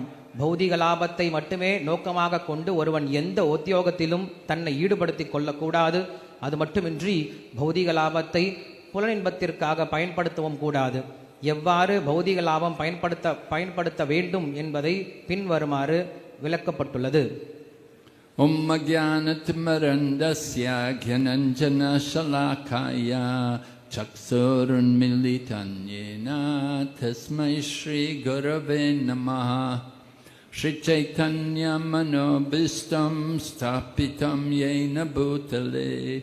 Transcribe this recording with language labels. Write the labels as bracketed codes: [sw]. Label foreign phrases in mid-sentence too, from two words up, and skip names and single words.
[ta] பௌதிக லாபத்தை மட்டுமே நோக்கமாக கொண்டு ஒருவன் எந்த உத்தியோகத்திலும் தன்னை ஈடுபடுத்திக் கொள்ளக்கூடாது. அது மட்டுமின்றி பௌதிக லாபத்தை புலனின்பத்திற்காக பயன்படுத்தவும் கூடாது. எவ்வாறு பௌதிக லாபம் பயன்படுத்த வேண்டும் என்பதை பின்வருமாறு விளக்கப்பட்டுள்ளது. [sa] ॐ ज्ञानतिमरान्धस्य ज्ञानाञ्जन शलाकया चक्षुरुन् मीलितन्येन तस्मै श्री गुरवे नमः श्री चैतन्य मनोभीष्टं स्थापितं येन भूतले